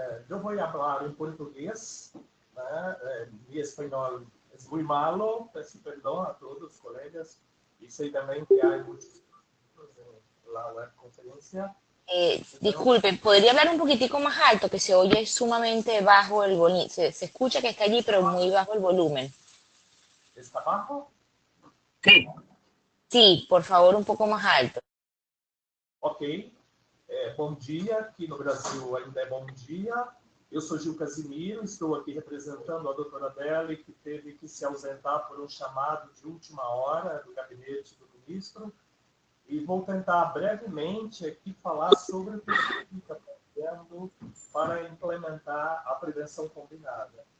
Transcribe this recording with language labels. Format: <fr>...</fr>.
<pt>Eu vou falar em português, né?</pt> <es>Mi espanhol es muy malo,</es> <pt>peço perdão a todos os colegas, e sei também que há muitos</pt> <es>en la webconferencia. Disculpen, ¿podría hablar un poquitico más alto? Que se oye sumamente bajo el volumen. Se escucha que está allí, pero muy bajo el volumen. ¿Está bajo? Sí. Sí, por favor, un poco más alto. Ok.</es> <pt>Bom dia, aqui no Brasil ainda é bom dia. Eu sou Gil Casimiro, estou aqui representando a doutora Deli, que teve que se ausentar por um chamado de última hora do gabinete do ministro. E vou tentar brevemente aqui falar sobre o que está fazendo para implementar a prevenção combinada.</pt>